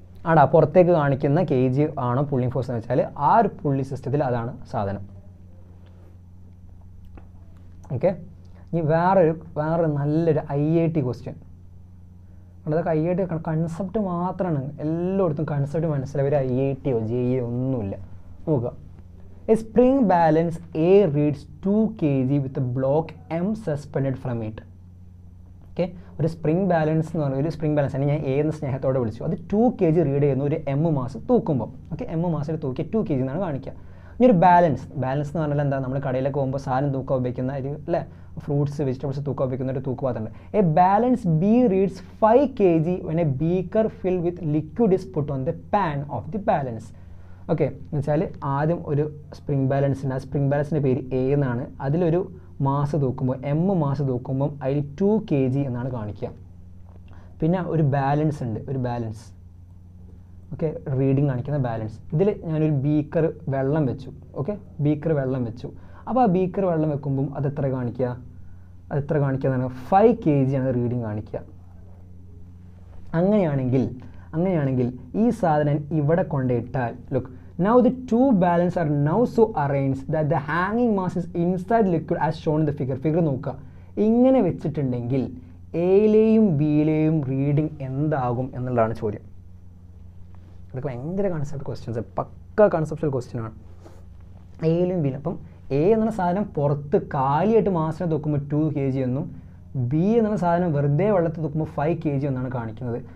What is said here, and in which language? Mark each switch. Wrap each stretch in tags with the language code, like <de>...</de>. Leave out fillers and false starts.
<ml>ആടാ പുറത്തേക്ക് കാണിക്കുന്ന കെ ജി ആണോ പുള്ളിങ് ഫോഴ്സ് എന്ന് വെച്ചാൽ ആ ഒരു പുള്ളി സിസ്റ്റത്തിൽ അതാണ് സാധനം. ഓക്കെ, ഇനി വേറൊരു നല്ലൊരു IIT ക്വസ്റ്റ്യൻ. അതൊക്കെ IIT കൺസെപ്റ്റ് മാത്രമാണ്, എല്ലായിടത്തും കൺസെപ്റ്റ് മനസ്സിലായി. ഒരു IITയോ JEE ഒന്നുമില്ല. നോക്കുക,</ml> <en>A spring balance A reads 2 kg with a block M suspended from it.</en> <ml>Okay, ഒരു സ്പ്രിംഗ് ബാലൻസ് എന്ന് പറഞ്ഞാൽ ഒരു സ്പ്രിംഗ് ബാലൻസ് ആണ് ഞാൻ A എന്ന സ്നേഹത്തോടെ വിളിച്ചു. അത് 2 kg റീഡ് ചെയ്യുന്നു ഒരു M മാസ് തൂക്കുമ്പോൾ. ഓക്കെ, M മാസിൽ തൂക്കി 2 kg എന്നാണ് കാണിക്കുക. ഇനി ഒരു ബാലൻസ് എന്ന് പറഞ്ഞാൽ എന്താ, നമ്മൾ കടയിലൊക്കെ പോകുമ്പോൾ സാധനം തൂക്കാൻ ഉപയോഗിക്കുന്ന ഒരു അല്ലേ, ഫ്രൂട്ട്സ് വെജിറ്റബിൾസ് തൂക്കാൻ ഉപയോഗിക്കുന്ന ഒരു തൂക്കുപാത്രമുണ്ട്.</ml> <en>A balance B reads 5 kg when a beaker filled with liquid is put on the pan of the balance.</en> <ml>Okay, എന്ന് വെച്ചാൽ ആദ്യം ഒരു സ്പ്രിംഗ് ബാലൻസിൻ്റെ, ആ സ്പ്രിംഗ് ബാലൻസിൻ്റെ പേര് A എന്നാണ്. അതിലൊരു മാസ് തൂക്കുമ്പോൾ M മാസ് തൂക്കുമ്പം അതിൽ 2 kg എന്നാണ് കാണിക്കുക. പിന്നെ ഒരു ബാലൻസ് ഉണ്ട്, ഒരു ബാലൻസ്. ഓക്കെ, റീഡിങ് കാണിക്കുന്ന ബാലൻസ്. ഇതിൽ ഞാനൊരു ബീക്കർ വെള്ളം വെച്ചു. ഓക്കെ, ബീക്കർ വെള്ളം വെച്ചു. അപ്പോൾ ആ ബീക്കർ വെള്ളം വെക്കുമ്പം അത് എത്ര കാണിക്കുക എന്നാണ് 5 kg ആണ് റീഡിങ് കാണിക്കുക. അങ്ങനെയാണെങ്കിൽ ഈ സാധനം ഇവിടെ കൊണ്ടിട്ടാൽ,</ml> <en>look, now the two balances are now so arranged that the hanging mass is inside liquid as shown in the figure</en> <ml>നോക്കുക. ഇങ്ങനെ വെച്ചിട്ടുണ്ടെങ്കിൽ എയിലെയും ബിയിലെയും റീഡിങ് എന്താകും എന്നുള്ളതാണ് ചോദ്യം. ഇതൊക്കെ ഭയങ്കര കൺസെപ്റ്റ് ക്വസ്റ്റ്യൻസ്, പക്ക കൺസെപ്റ്റൽ ക്വസ്റ്റ്യൻ ആണ്. എയിലും ബിയിലും. അപ്പം A എന്നുള്ള സാധനം പുറത്ത് കാലിയായിട്ട് മാസിനെ തൂക്കുമ്പോൾ 2 kg എന്നും B എന്നുള്ള സാധനം വെറുതെ വെള്ളത്തിൽ തൂക്കുമ്പോൾ 5 kg എന്നാണ് കാണിക്കുന്നത്.</ml>